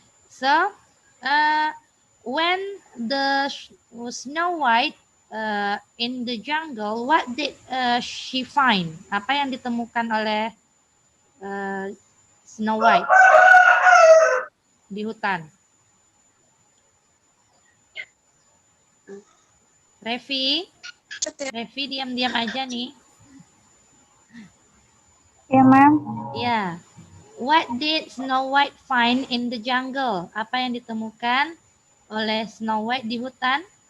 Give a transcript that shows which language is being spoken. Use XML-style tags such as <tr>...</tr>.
<en>So, when the Snow White in the jungle, what did she find?</en> <id>Apa yang ditemukan oleh Snow White di hutan? Revi, diam-diam aja nih. Ya, ma'am. Ya.</id> <en>What did Snow White find in the jungle?</en> <id>Apa yang ditemukan oleh Snow White di hutan?</id>